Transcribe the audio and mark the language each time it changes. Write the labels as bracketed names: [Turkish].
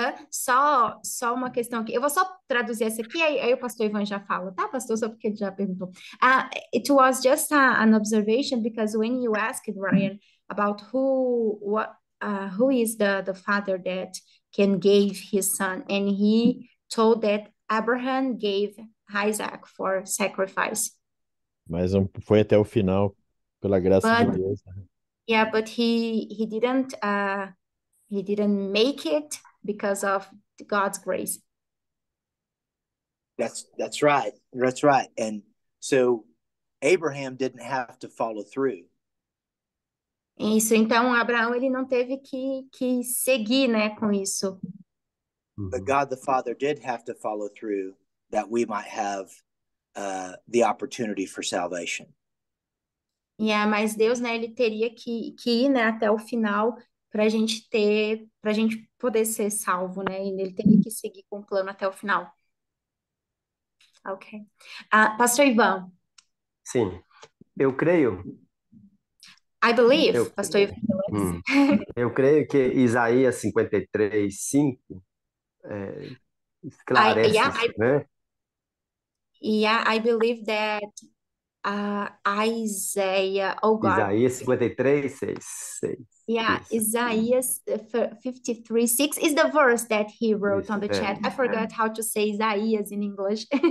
[Portuguese] Só uma questão aqui. Eu vou só traduzir essa aqui, aí o pastor Ivan já fala, tá, pastor? Só porque ele já perguntou. [English] It was just an observation because when you asked Ryan about who is the father that can give his son, and he told that Abraham gave Isaac for sacrifice. [Portuguese] Mas não foi até o final, pela graça de [English] But [Portuguese] Deus, né? [English] yeah, but he didn't make it because of God's grace. That's right. That's right. And so Abraham didn't have to follow through. [Portuguese] Isso, então Abraão ele não teve que seguir, né, com isso. [English] But God the Father did have to follow through that we might have the opportunity for salvation. [Portuguese] Mas Deus, né, ele teria que ir, né, até o final para a gente poder ser salvo, né? E ele teria que seguir com o plano até o final. Ok. Pastor Ivan. Sim, eu creio. [English] I believe, Pastor Ivan. [Portuguese] Eu creio que Isaías 53:5 esclarece isso, né? [English] I believe that Isaiah, oh God. [Portuguese] Isaías 53:6. [English] Yeah, [Portuguese] Isso. [English] Isaiah 53:6 is the verse that he wrote [Portuguese] Isso, [English] on the chat. I forgot how to say Isaiah in English.